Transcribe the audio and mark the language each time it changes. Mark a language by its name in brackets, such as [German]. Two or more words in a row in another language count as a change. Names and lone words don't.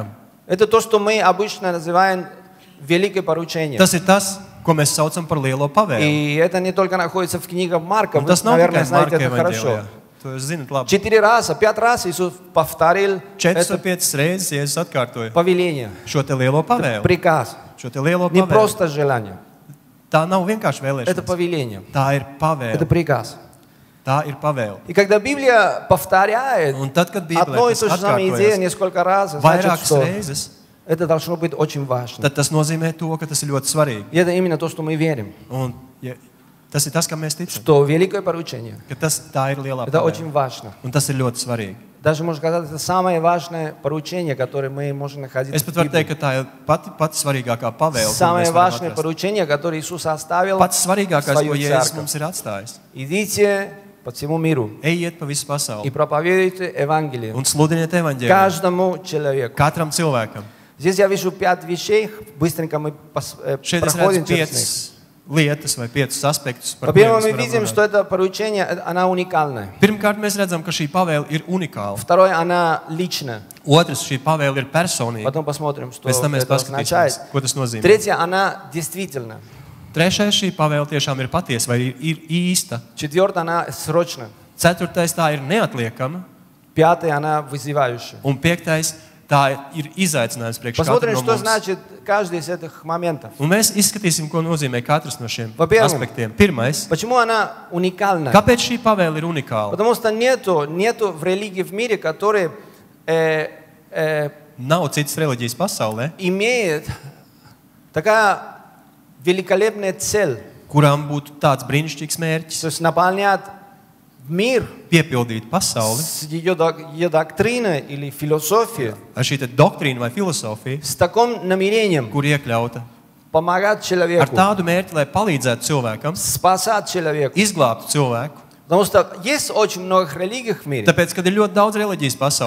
[Russian] Это то, что мы обычно называем великое поручение. [Latvian] Tas ir tas, ko mēs saucam par lielo pavēli. [Russian] И это не только находится в книге Марка. [Latvian] Un [Russian] Вы, [Latvian] tas nav [Russian] наверное, [Latvian] tikai [Russian] знаете [Latvian] Marka [Russian] это хорошо. [Latvian] evaņģēlijā. To jūs zinat labi. [Russian] 4 раза, 5 раз Иисус повторил [Latvian] 4 vai [Russian] это [Latvian] 5 reizes Jēzus atkārtoja [Russian] повеление, [Latvian] šo te lielo pavēli. [Russian] приказ. [Latvian] Šo te lielo [Russian] Не [Latvian] pavēli. [Russian] просто желание. [Latvian] Tā nav vienkārši [Russian] Это [Latvian] vēlēšanās. [Russian] повеление. [Latvian] Tā ir [Russian] Это [Latvian] pavēle. [Russian] приказ. [Latvian] Tā ir pavēle. [Russian] И когда Библия повторяет [Latvian] Un tad, kad Bībelē [Russian] одно и [Latvian] tas [Russian] то же самое идею [Latvian] atkārtojas [Russian] несколько раз, значит, [Latvian] vairākas [Russian] что [Latvian] reizes, [Russian] это должно быть очень важно. [Latvian] tad tas nozīmē to, ka tas ir ļoti svarīgi. [Russian] И это именно то, что мы верим. [Latvian] Un ja, tas ir tas, kam mēs ticam. [Russian] Что великое поручение, [Latvian] Ka tā ir lielā [Russian] это [Latvian] pavēle. [Russian] очень важно. [Latvian] Un tas ir ļoti svarīgi. [Russian] Даже, можно сказать, это самое важное поручение, которое мы можем находить [Latvian] Es [Russian] в [Latvian] pat varu [Russian] Библии. [Latvian] teikt, ka tā ir pati svarīgākā pavēle. kuru [Russian] Самое [Latvian] mēs varam [Russian] важное [Latvian] atrast. [Russian] поручение, которое Иисус оставил [Latvian] Pats svarīgākais, [Russian] свою [Latvian] ko Jēzus [Russian] церковь. [Latvian] mums ir atstājis. [Russian] Идите по всему миру [Latvian] Ejiet pa visu [Russian] и [Latvian] pasauli [Russian] проповедуйте Евангелие [Latvian] un sludiniet evaņģēliju [Russian] каждому человеку. [Latvian] katram cilvēkam. [Russian] Здесь я вижу 5 вещей, быстренько мы [Latvian] Šeit es [Russian] проходим [Latvian] redzu [Russian] через них. [Latvian] 5 lietas vai 5 aspektus, par kuriem [Russian] Во-первых, [Latvian] mēs [Russian] мы [Latvian] varam [Russian] видим, [Latvian] runāt. [Russian] что это поручение, она уникальная. [Latvian] Pirmkārt, mēs redzam, ka šī pavēle ir unikāla. [Russian] Второе, она личная. [Latvian] Otrs, šī pavēle ir personīga. [Russian] Потом посмотрим, что [Latvian] Pēc tam mēs [Russian] это означает. [Latvian] paskatīsimies, ko tas nozīmē. [Russian] Третье, она действительно. [Latvian] Trešais, šī pavēle tiešām ir patiesa vai ir īsta. [Russian] Четвертое, она срочна. [Latvian] Ceturtais, tā ir neatliekama. [Russian] Пятое, она вызывающая. [Latvian] Un piektais, tā ir izaicinājums priekš katra [Russian] Посмотрим, [Latvian] no [Russian] что [Latvian] mums. [Russian] значит каждый из этих моментов. [Latvian] Un mēs izskatīsim, ko nozīmē katrs no šiem [Russian] Во-первых, [Latvian] aspektiem. Pirmais, [Russian] Почему она уникальна? [Latvian] kāpēc šī pavēle ir unikāla? [Russian] Потому что нету в религии в мире, который [Latvian] Nav citas reliģijas pasaulē, [Russian] имеет такая великолепная цель. [Latvian] kurām būtu tāds brīnišķīgs mērķis [Russian] То есть наполнять мир [Latvian] piepildīt pasauli [Russian] с ее доктриной или философией [Latvian] ar šī te doktrīna vai filozofija, [Russian] с таким намерением [Latvian] kur iekļauta [Russian] помогать [Latvian] ar [Russian] человеку, [Latvian] tādu mērķi, lai palīdzētu cilvēkam, [Russian] спасать человека. [Latvian] izglābtu cilvēku. [Russian] Потому что есть очень много религий в мире, [Latvian] Tāpēc, kad ir ļoti daudz reliģijas pasaulē,